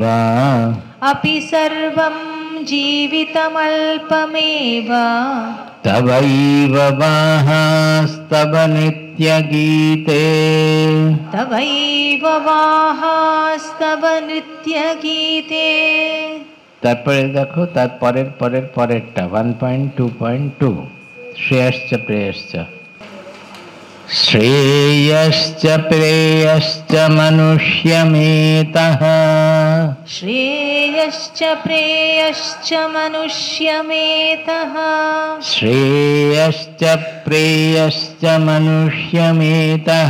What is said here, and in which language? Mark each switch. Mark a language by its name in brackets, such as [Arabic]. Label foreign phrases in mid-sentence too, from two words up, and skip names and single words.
[Sanskrit] अपि सर्वं जीवितमल्पमेव तवैव वाहास्तव नित्यगीते तवैव वाहास्तव नित्यगीते। [Bangla] তারপরে দেখো তার পরেরটা [Sanskrit] 1.2.2 শ্রেয়শ্চ প্রেয়শ্চ श्रेयश्च प्रेयश्च मनुष्यमेतः श्रेयश्च प्रेयश्च मनुष्यमेतः श्रेयश्च प्रेयश्च मनुष्यमेतः